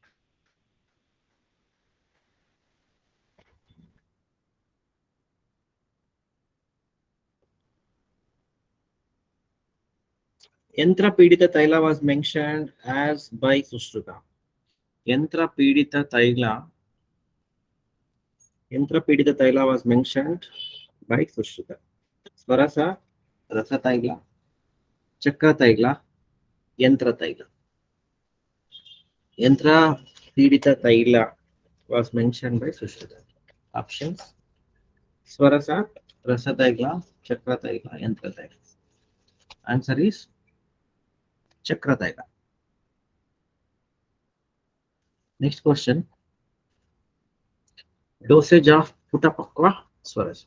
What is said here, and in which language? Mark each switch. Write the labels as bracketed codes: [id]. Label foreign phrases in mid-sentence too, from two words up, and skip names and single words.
[en] Yantra Pidita Taila was mentioned as by Sushruta. Yantra Pidita Taila was mentioned by Sushruta. Swarasa, Rasa Taila, Chakra Taila, Yantra Taila. Yantra Pidita Taila was mentioned by Sushruta. Options: Swarasa, Rasa Taila, Chakra Taila, Yantra Taila. Answer is Chakra Taila. Next question. Dosage of Putapakwa Swarasa.